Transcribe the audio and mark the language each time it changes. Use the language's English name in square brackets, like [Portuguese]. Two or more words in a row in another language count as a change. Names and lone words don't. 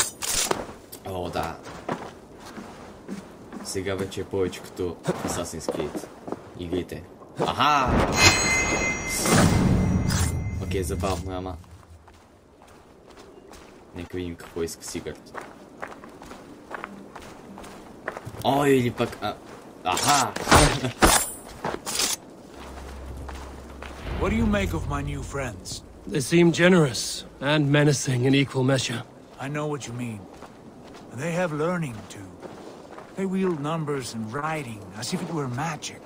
[Bulgarian] Аха! да. Сега вече е повече като Assassin's Creed. Игрите. Аха! Окей, забавно, ама... Нека видим какво иска Сигард. Ой, или пък... Аха! [English] What do you make of my new friends? They seem generous and menacing in equal measure. I know what you mean. They have learning too. They wield numbers and writing as if it were magic.